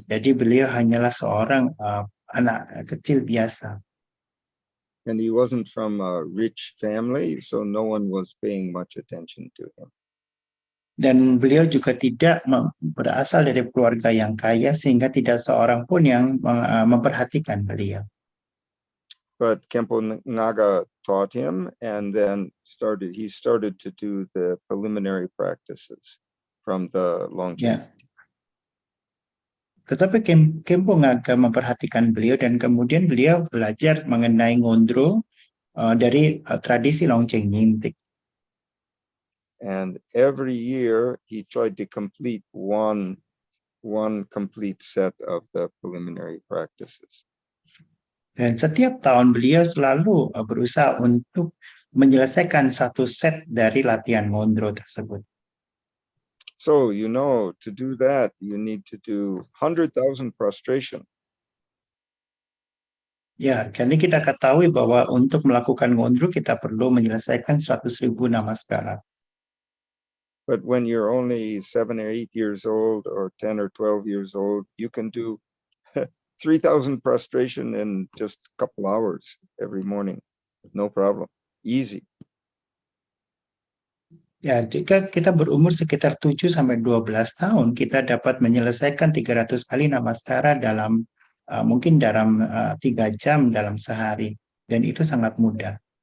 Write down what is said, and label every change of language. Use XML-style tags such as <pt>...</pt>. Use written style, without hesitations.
<id>Jadi beliau hanyalah seorang anak kecil biasa.</id> <en>And he wasn't from a rich family, so no one was paying much attention to him.</en> <id>Dan beliau juga tidak berasal dari keluarga yang kaya, sehingga tidak seorang pun yang memperhatikan beliau.</id> <en>But Kempo Naga taught him, and then he started to do the preliminary practices from the Longchen.</en> <id>Tetapi Kempo Ngaga memperhatikan beliau, dan kemudian beliau belajar mengenai ngondro dari tradisi Longchen Nyingtik.</id> <en>And every year he tried to complete one complete set of the preliminary practices.</en> <id>Dan setiap tahun beliau selalu berusaha untuk menyelesaikan satu set dari latihan ngondro tersebut.</id> <en>So, you know, to do that, you need to do 100,000 prostration.</en> <id>Ya, jadi kita ketahui bahwa untuk melakukan ngondro kita perlu menyelesaikan 100.000 namaskara.</id> <en>But when you're only 7 or 8 years old or 10 or 12 years old, you can do 3,000 prostration in just a couple hours every morning. No problem. Easy.</en> <id>Ya, jika kita berumur sekitar 7 sampai 12 tahun, kita dapat menyelesaikan 300 kali namaskara dalam mungkin dalam 3 jam dalam sehari, dan itu sangat mudah.</id>